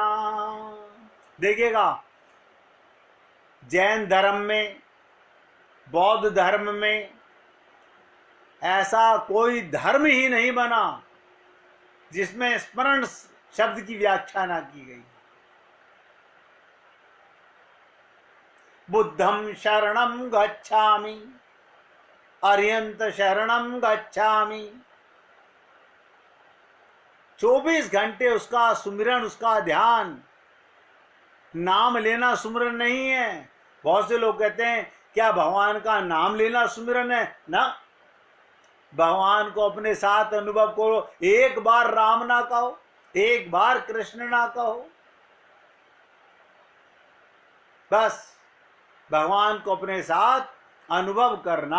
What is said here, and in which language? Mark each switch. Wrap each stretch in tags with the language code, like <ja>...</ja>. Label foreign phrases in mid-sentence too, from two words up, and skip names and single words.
<hi>देखिएगा, जैन धर्म में, बौद्ध धर्म में ऐसा कोई धर्म ही नहीं बना जिसमें स्मरण शब्द की व्याख्या ना की गई।</hi> <sa>बुद्धं शरणं गच्छामि, अर्यंत शरणं गच्छामि।</sa> <hi>24 घंटे उसका सुमिरन, उसका ध्यान। नाम लेना सुमिरन नहीं है। बहुत से लोग कहते हैं क्या भगवान का नाम लेना सुमिरन है? ना, भगवान को अपने साथ अनुभव करो। एक बार राम ना कहो, एक बार कृष्ण ना कहो, बस भगवान को अपने साथ अनुभव करना।</hi>